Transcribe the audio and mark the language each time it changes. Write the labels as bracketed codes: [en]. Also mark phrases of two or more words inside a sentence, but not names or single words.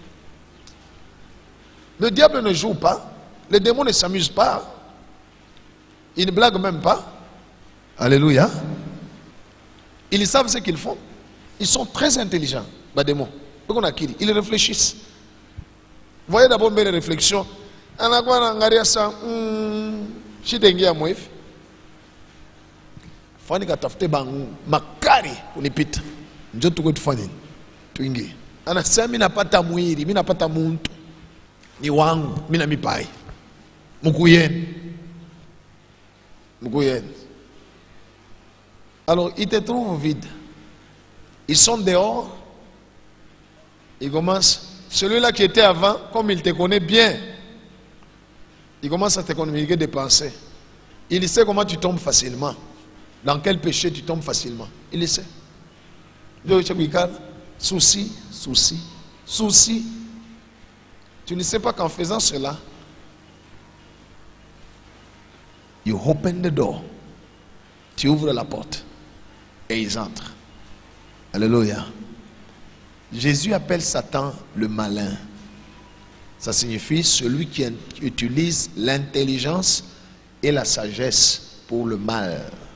[fr] Le diable ne joue pas, les démons ne s'amusent pas, ils ne blaguent même pas. Alléluia. Ils savent ce qu'ils font. Ils sont très intelligents, les démons. Ils réfléchissent. Voyez d'abord mes réflexions. [sw] Fani katafute bangu makari kunipita. Njoo tukwe tufanye. Tuingie. Anasema mimi napata mwili, mimi napata muntu. Ni wangu, mimi na mipai. Mukuyeni. Mukuyeni. [fr] Alors, ils te trouvent vide. Ils sont dehors. Ils commencent. Celui-là qui était avant, comme il te connaît bien, il commence à te communiquer des pensées. Il sait comment tu tombes facilement. dans quel péché tu tombes facilement. Il le sait. Souci, souci, souci. Tu ne sais pas qu'en faisant cela, [en] you open the door. [fr] Tu ouvres la porte et ils entrent. Alléluia. Jésus appelle Satan le malin. Ça signifie celui qui utilise l'intelligence et la sagesse pour le mal.